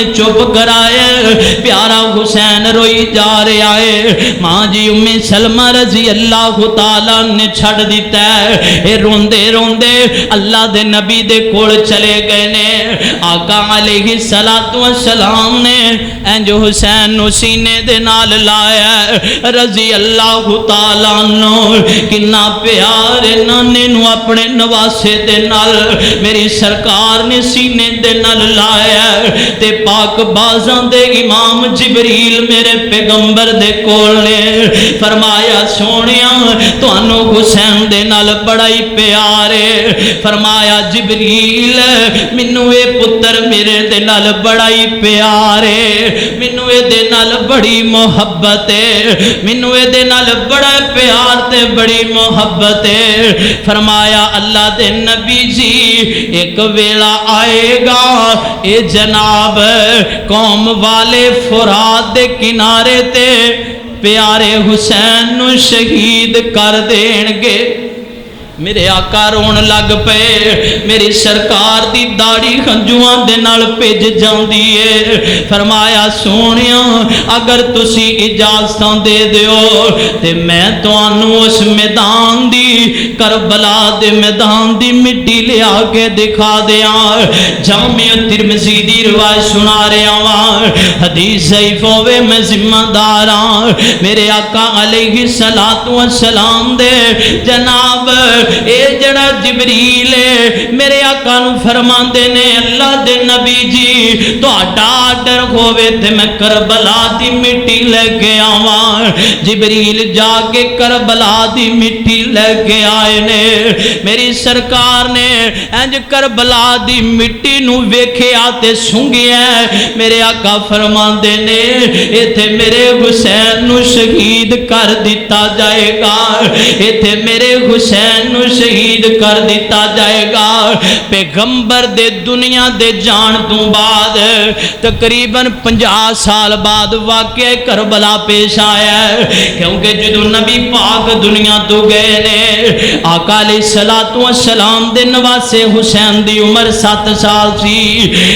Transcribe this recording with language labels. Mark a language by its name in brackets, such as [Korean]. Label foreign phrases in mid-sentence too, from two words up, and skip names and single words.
[Punjabi] چپ کرائے پیارا حسین روئی جا رہا ہے ماں جی ام سلمہ [Arabic] رضی اللہ تعالیٰ [Punjabi] نے چھڑ دیتا ہے اے روندے روندے اللہ دے نبی دے کول چلے گئے نے آقا [Arabic] علیہ السلام [Punjabi] نے انج حسین نو سینے دے نال لایا [Arabic] رضی اللہ تعالیٰ عنہ [Punjabi] کنا پیار نانے نو اپنے نواسے دے نال میری سرکار نے سینے دے نال لایا تے پاک بازاں دے امام جبریل میرے پیغمبر دے کول نے فرمایا سونیا تانوں حسین دے نال بڑا ہی پیار ہے فرمایا جبریل منو اے پتر میرے دے نال بڑا ہی پیار ہے منو اے دے نال بڑی محبت ہے منو اے دے نال بڑا پیار تے بڑی محبت ہے فرمایا اللہ دے نبی جی ایک ویلا آئے گا اے جناب قوم والے فرات دے کنارے تے پیارے حسین نو شہید کر دین گے میرے آقا رون لگ پے میری سرکار دی داڑھی ہنجواں دے نال بھج جاندی ہے فرمایا سونیا اگر تسی اجازتاں دے دیو تے میں تانوں اس میدان دی کربلا دے میدان دی مٹی لیا کے دکھا دیاں جامع ترمذی دی روایت سنا رہا ہاں حدیث ضعیف ہوے میں ذمہ دار ہاں میرے آقا [Arabic] علیہ الصلوۃ والسلام [Punjabi] دے جناب اے جڑا جبریل ہے میرے آقا نو فرماندے نے اللہ دے نبی جی تہاڈا آرڈر ہووے تے میں کربلا دی مٹی لے کے آواں جبریل جا کے کربلا دی مٹی لے کے آئے نے میری سرکار نے انج کربلا دی مٹی نو ویکھیا تے سنگیا میرے آقا فرماندے نے ایتھے میرے حسین نو شہید کر دیتا جائے گا ایتھے میرے حسین نو شہید کر دیتا جائے گا پیغمبر دے دنیا دے جان تو بعد تقریباً 50 سال بعد واقعہ کربلا پیش آیا ہے کیونکہ جدو نبی پاک دنیا تو گئے نے آقا [Arabic] علیہ الصلوۃ والسلام [Punjabi] دے نواسے حسین دی عمر 7 سال سی